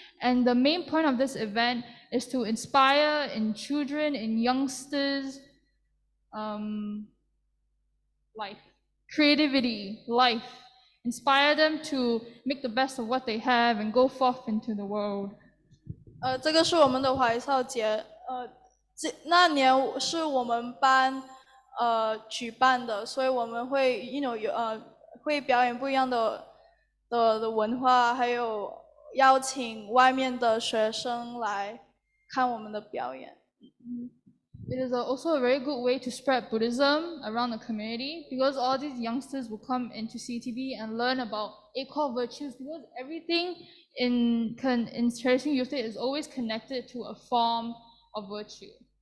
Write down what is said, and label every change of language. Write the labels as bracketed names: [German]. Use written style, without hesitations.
[English] And the main point of this event is to inspire in children, in youngsters, life. Creativity, life. Inspire them to make the best of what they have and go forth into the world. [Chinese] 这个是我们的怀少节，那年是我们班举办的，所以我们会会表演不一样的文化，还有邀请外面的学生来看我们的表演。 [English] It is also a very good way to spread Buddhism around the community, because all these youngsters will come into CTB and learn about 8 core virtues, because everything in Cherishing Youth Day is always connected to a form of virtue.